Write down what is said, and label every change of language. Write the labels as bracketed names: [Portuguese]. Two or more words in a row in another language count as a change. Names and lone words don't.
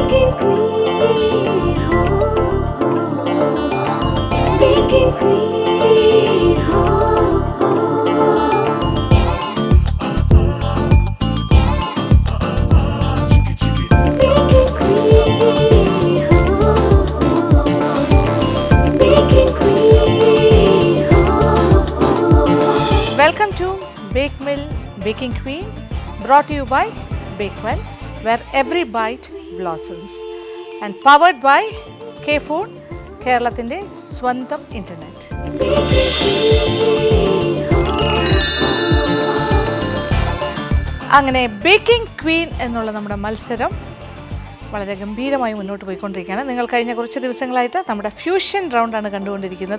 [English] Baking Queen, ho, ho. Baking Queen, ho, ho. Baking Queen, ho, ho. Welcome to Bake Mill Baking Queen, brought to you by Bakewell, where every bite blossoms, and powered by K-Food, [Malayalam] കേരളത്തിൻ്റെ സ്വന്തം ഇൻ്റർനെറ്റ്. അങ്ങനെ ബേക്കിംഗ് ക്വീൻ എന്നുള്ള നമ്മുടെ മത്സരം വളരെ ഗംഭീരമായി മുന്നോട്ട് പോയിക്കൊണ്ടിരിക്കുകയാണ്. നിങ്ങൾ കഴിഞ്ഞ കുറച്ച് ദിവസങ്ങളായിട്ട് നമ്മുടെ [English] fusion round [Malayalam] കണ്ടുകൊണ്ടിരിക്കുന്നത്.